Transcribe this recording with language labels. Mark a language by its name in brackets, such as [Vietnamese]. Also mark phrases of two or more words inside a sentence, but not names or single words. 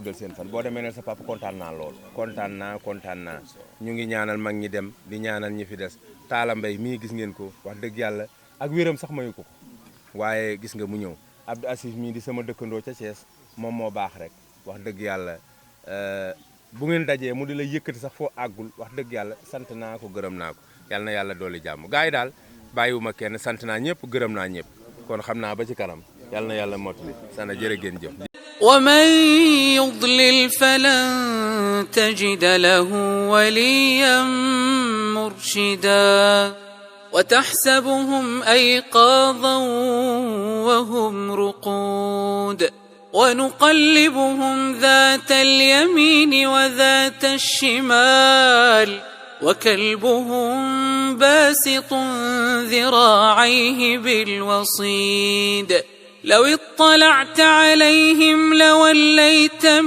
[Wolof] guddal seen fan boo demee ne sa papa kontaan naa lool kontaan naa ñu ngi ñaanal mag ñi dem di ñaanal ñi fi des Taala Mbay mii gis ngeen ko wax dëgg yàlla ak wéram sax mayu ko waaye gis nga mu ñëw Abdou Assis mii di sama dëkkandoo ca Thiès moom moo baax rek wax dëgg yàlla bu ngeen dajee mu di la yëkkati sax foo àggul wax dëgg yàlla sant naa ko gërëm naa ko yal na yàlla dooli jàmm gars yi daal bàyyiwuma kenn sant naa ñëpp gërëm naa ñëpp kon xam naa ba ci kanam yal na yàlla mottali sana jërë ngeen jëf [Arabic] ومن يضلل فلن تجد له وليا مرشدا وتحسبهم أيقاظا وهم رقود ونقلبهم ذات اليمين وذات الشمال وكلبهم باسط ذراعيه بالوصيد لو اطلعت عليهم لوليت